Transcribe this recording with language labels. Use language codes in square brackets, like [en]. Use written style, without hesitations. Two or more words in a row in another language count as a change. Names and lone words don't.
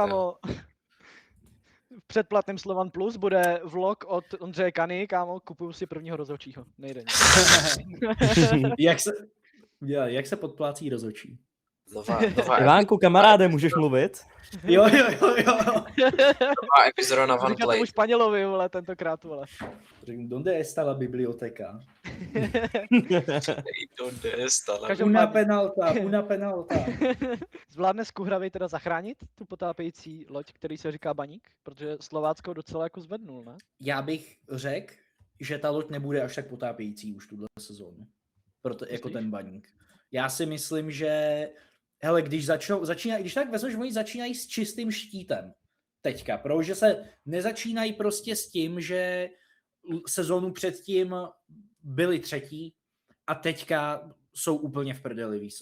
[cs] Kámo, v předplatném Slovan Plus bude vlog od Ondřeje Kany, kámo, kupuju si prvního rozhodčího. Nejde nic. Jak se podplácí rozhodčí? Nová Ivánku, kamaráde, můžeš mluvit? Jo. nová epizoda na Říká OnePlay. tomu Španělovi, vole, tentokrát, vole. [es] Donde está la biblioteca? Donde está la... Una penalta. [cs] Zvládne Skuhravej teda zachránit tu potápějící loď, který se říká Baník? Protože Slovácko docela jako zvednul, ne? Já bych řekl, že ta loď nebude až tak potápějící už tuhle sezónu. Proto jako ten Baník. Já si myslím, že hele, když tak vezmeš, oni začínají s čistým štítem teďka, protože se nezačínají prostě s tím, že sezónu předtím byli třetí a teďka jsou úplně v prdeli, víš co.